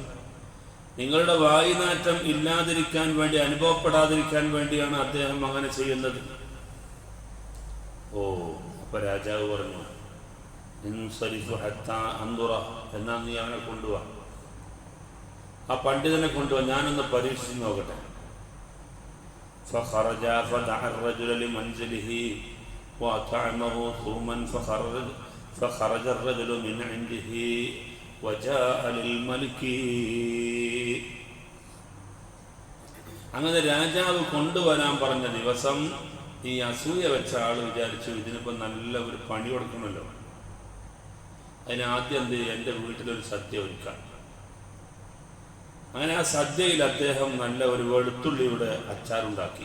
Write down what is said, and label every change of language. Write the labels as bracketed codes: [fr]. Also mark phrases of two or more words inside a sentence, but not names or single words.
[ml] നിങ്ങളുടെ വായുനാറ്റം ഇല്ലാതിരിക്കാൻ വേണ്ടി, അനുഭവപ്പെടാതിരിക്കാൻ വേണ്ടിയാണ് അദ്ദേഹം അങ്ങനെ ചെയ്യുന്നത്. ഓ, അപ്പൊ രാജാവ് പറഞ്ഞു, [ar] انصرف حتى أنظر. [ml] എന്നാ നീ അവനെ കൊണ്ടുപോവാ, ആ പണ്ഡിതനെ കൊണ്ടുപോവാ, ഞാനൊന്ന് പരീക്ഷിച്ച് നോക്കട്ടെ. [ar] فخرج فدعا الرجل لمنزله وأطعمه ثوما فخرج الرجل من عنده وجاء للملك. [ml] അങ്ങനെ രാജാവ് കൊണ്ടുവരാൻ പറഞ്ഞ ദിവസം ഈ അസൂയ വെച്ച ആൾ വിചാരിച്ചു, ഇതിനിപ്പോൾ നല്ല ഒരു പണി കൊടുക്കണമല്ലോ, അതിന് ആദ്യം എന്ത് ചെയ്യും, എൻ്റെ വീട്ടിലൊരു സദ്യ ഒരുക്കാം. അങ്ങനെ ആ സദ്യയിൽ അദ്ദേഹം നല്ല ഒരു വെളുത്തുള്ളിയുടെ അച്ചാറുണ്ടാക്കി.